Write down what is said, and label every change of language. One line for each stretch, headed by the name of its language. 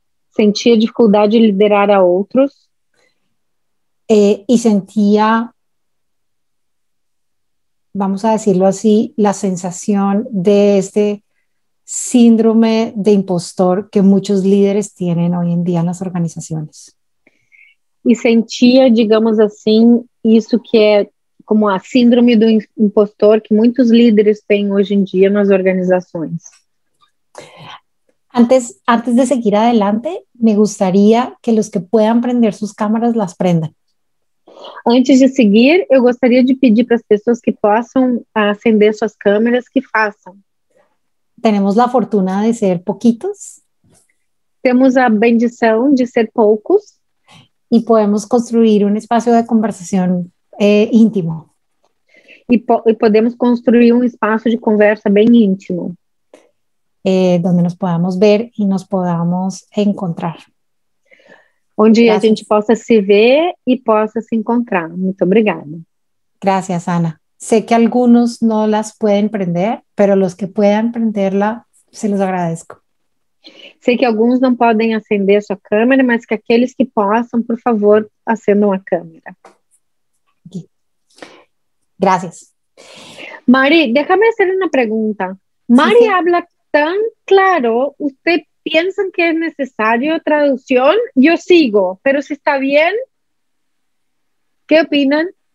Portuguese: sentia dificuldade de liderar a outros
Spanish: y sentía, vamos a decirlo así, la sensación de este síndrome de impostor que muchos líderes tienen hoy en día en las organizaciones.
Portuguese: e sentia, digamos assim, isso que é como a síndrome do impostor que muitos líderes têm hoje em dia nas organizações.
Spanish: Antes de seguir adelante, me gustaría que los que puedan prender sus cámaras las prendan.
Portuguese: Antes de seguir, eu gostaria de pedir para as pessoas que possam acender suas câmeras que façam.
Spanish: Tenemos la fortuna de ser poquitos
Portuguese: Temos a bendição de ser poucos
Spanish: y podemos construir un espacio de conversación íntimo.
Portuguese: e podemos construir um espaço de conversa bem íntimo,
Spanish: Donde nos podamos ver y nos podamos encontrar.
Portuguese: onde
Spanish: Gracias.
Portuguese: a gente possa se ver e possa se encontrar. Muito obrigada.
Spanish: Gracias, Ana. Sé que algunos no las pueden prender, pero los que puedan prenderla, se los agradezco.
Portuguese: Sei que alguns não podem acender sua câmera, mas que aqueles que possam, por favor, acendam a câmera.
Spanish: Aquí. Gracias. Mari, déjame hacer una pregunta. Mari Sí. habla tan claro, ¿usted piensa que es necesario traducción? Yo sigo, pero si está bien, ¿qué opinan?